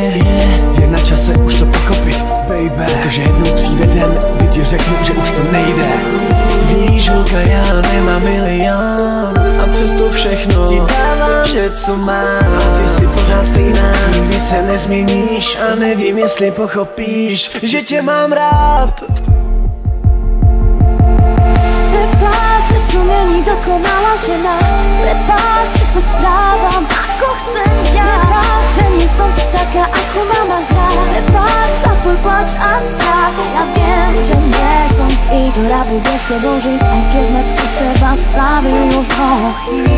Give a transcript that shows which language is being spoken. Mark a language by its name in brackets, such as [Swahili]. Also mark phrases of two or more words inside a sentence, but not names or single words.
[Czech] Je na čase už to pochopit, baby. Protože jednou přijde den, kdy ti řeknu, že už to nejde. Víš, holka, já nemám milion a přesto všechno ti dávám vše, co mám. A ty jsi pořád stejná, nikdy se nezměníš a nevím, jestli pochopíš, že tě mám rád. [Slovak] Prepáč, že som není dokonalá žena. Prepáč, že sa správam, ako chcem ja. Prepáč, že nie som taká, ako ma máš rád. Prepáč za tvoj plač a strach. Ja viem, že nie som si, ktorá bude s tebou žiť, aj keď sme u seba spravili už mnoho chýb.